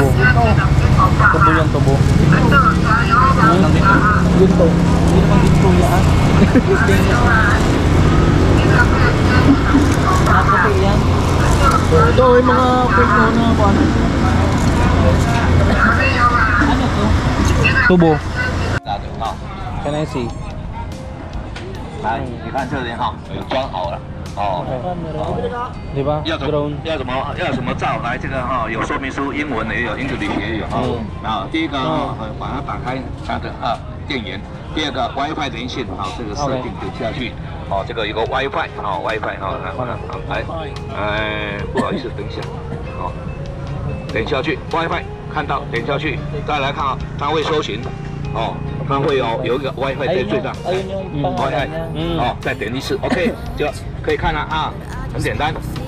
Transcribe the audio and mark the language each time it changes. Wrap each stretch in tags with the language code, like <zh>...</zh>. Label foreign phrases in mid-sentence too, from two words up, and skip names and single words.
<tl>Tubo yan, tubo. Ginto. Hindi naman ginto yan. Nakaputi yan. Ito, yung mga fake na paano? Ano to? Tubo.</tl> <en>Can I see?</en> <zh>来，你看这里哈，装好了。哦，</zh> <tl>Di ba?</tl> <zh>要怎 Drone. 么照？来，这个哈有说明书，英文也有，English 也有哈。啊，第一个哈，把它打开，它的电源。第二个 WiFi 连线，好，这个设定点下去。哦，这个有个 WiFi，好 WiFi，好，来，不好意思，等一下，好，点下去 WiFi，看到点下去，再来看啊，它会搜寻， 哦，它会有一个 WiFi 在最上。</zh> <tl>Ayun yung pangalan niya.</tl> <zh>哦，再点一次，OK，就可以看了啊，很简单。</zh>